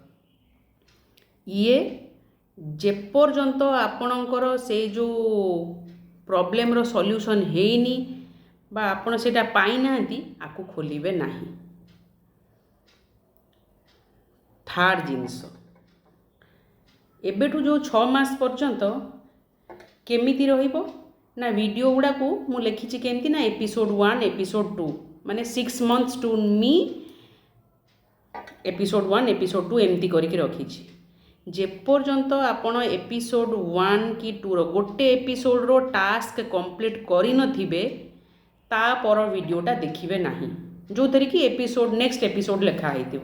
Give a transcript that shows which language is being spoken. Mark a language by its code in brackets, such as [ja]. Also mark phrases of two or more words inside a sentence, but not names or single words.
[or] ଇଏ ଯେପର୍ଯ୍ୟନ୍ତ ଆପଣଙ୍କର ସେଇ ଯେଉଁ [en] problemର solution [or] ହେଇନି ବା ଆପଣ ସେଇଟା ପାଇନାହାନ୍ତି, ଆକୁ ଖୋଲିବେ ନାହିଁ। ଥାର୍ଡ଼ ଜିନିଷ, ଏବେଠୁ ଯେଉଁ 6 ମାସ ପର୍ଯ୍ୟନ୍ତ କେମିତି ରହିବ ନା ଭିଡ଼ିଓ ଗୁଡ଼ାକୁ ମୁଁ ଲେଖିଛି କେମିତି ନା [en] episode 1 episode 2, [or] ମାନେ [en] 6 months to me, episode 1 episode 2 [or] ଏମିତି କରିକି ରଖିଛି। ଯେପର୍ଯ୍ୟନ୍ତ ଆପଣ ଏପିସୋଡ଼ 1 କି 2ର ଗୋଟେ [en] episodeର task complete [or] କରିନଥିବେ, ତାପର ଭିଡ଼ିଓଟା ଦେଖିବେ ନାହିଁ, ଯେଉଁଥିରେ କି [en] next episode [or] ଲେଖା ହେଇଥିବ।